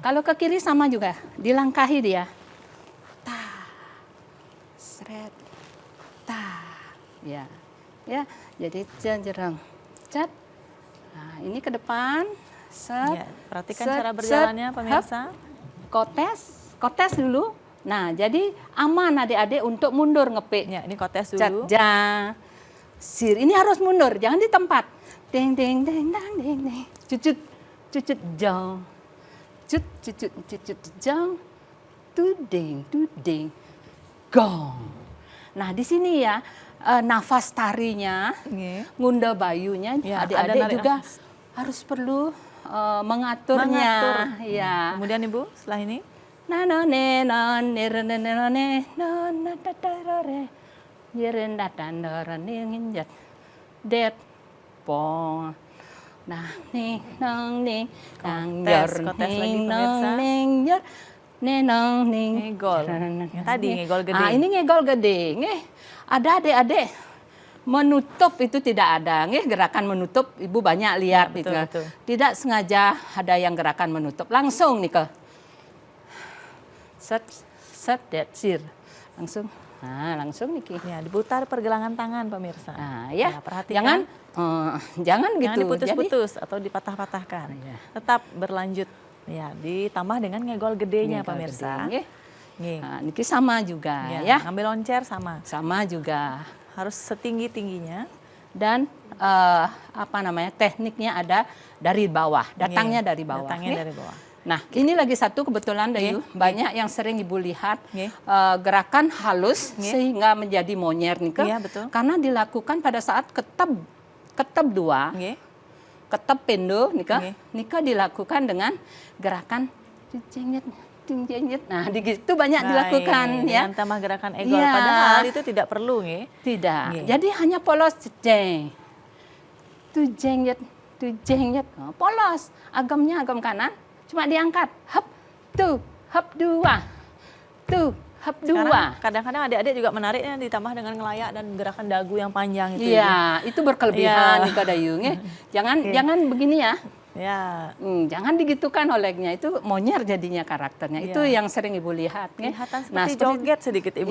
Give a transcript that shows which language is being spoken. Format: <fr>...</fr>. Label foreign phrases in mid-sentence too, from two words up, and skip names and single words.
<id>Kalau ke kiri sama juga, dilangkahi dia. Ta, seret, ta, ya, jadi jenjerang, cat. Nah, ini ke depan, set, Ya, perhatikan set, cara set, berjalannya pemirsa. hap, kotes dulu. Nah, jadi aman adik-adik untuk mundur ngepik. Ya, ini kotes Cat, dulu. ja, sir. Ini harus mundur, jangan di tempat. Ding, ding, ding, dang, ding, ding. Cucut, cucut, jong. Cucut, jong. Tuding, gong. Nah, di sini ya, nafas tarinya, Nggih. ngunda bayunya, Ya, ada adik-adik narik juga nafas. harus perlu mengaturnya. Ya. Kemudian Ibu, setelah ini? Na no ne no ne re ne ne no ne no na ta ta ro re yeren da ta no ra ne nginjat det pong nah nih nong nih nang yor Kotes lagi, ning pemirsa. nong ning yor ne nong ning Ngegol. Yang tadi ngegol gede. Ah ini ngegol gede nggih ada adik-adik menutup itu tidak ada nggih gerakan menutup ibu banyak lihat Ya, betul, gitu. betul. Tidak sengaja ada yang gerakan menutup langsung nih ke set that sir langsung langsung nih Ki. Ya, diputar pergelangan tangan pemirsa. Nah ya, perhatikan. jangan jangan gitu Jangan diputus-putus atau dipatah-patahkan. Ya. Tetap berlanjut. Ya, ditambah dengan ngegol gedenya Ngegol pemirsa. gede, nggih. Nggih. Nah, niki sama juga Ya, ya ngambil loncer sama. sama juga Harus setinggi-tingginya. dan apa namanya tekniknya ada dari bawah datangnya Nggih, dari bawah Datangnya nggih. dari bawah. Nah, ini lagi satu kebetulan Dayu, Nggih, banyak yang sering Ibu lihat Nggih. gerakan halus Nggih. sehingga menjadi monyer nih Iya, betul. karena dilakukan pada saat ketep dua, Nggih. ketep pendo Nggih. nika dilakukan dengan gerakan tinjenyet. Nah, itu banyak dilakukan Baik, ya. dengan tambah gerakan egol. Iya. Padahal itu tidak perlu nggih. Tidak. Nggih. Jadi hanya polos jeng. Tujengyet. Oh, polos. Agamnya agam kanan. Cuma diangkat. Hap, hap dua. Hap dua. Sekarang kadang-kadang adik-adik juga menariknya ditambah dengan ngelayak dan gerakan dagu yang panjang itu. Ibu. Iya, itu berkelebihan Iya. nih Dayu. Jangan begini ya. Ya, Jangan digitukan olehnya. Itu monyer jadinya karakternya. Iya. Itu yang sering Ibu lihat. nggih. kelihatan Nah, seperti joget sedikit Ibu.</id>